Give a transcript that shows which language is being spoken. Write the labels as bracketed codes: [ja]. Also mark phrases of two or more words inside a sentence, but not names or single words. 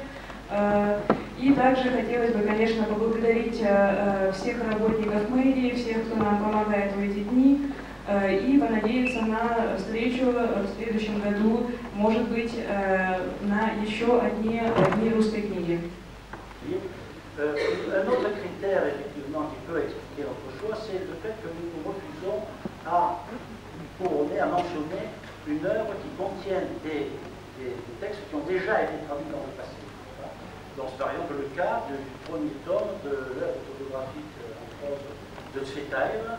[ru] И также хотелось бы, конечно, поблагодарить всех работников мэрии, всех, кто нам помогает в эти дни, и понадеяться на встречу в следующем году, может быть, на еще одни дни русской книги. [fr] Un autre critère, effectivement, qui peut expliquer notre choix, c'est le fait que nous nous refusons à couronner, à mentionner une œuvre qui contienne des textes qui ont déjà été traduits dans le passé. Donc, c'est par exemple le cas du premier tome de l'œuvre autobiographique en prose de Tsvetaev.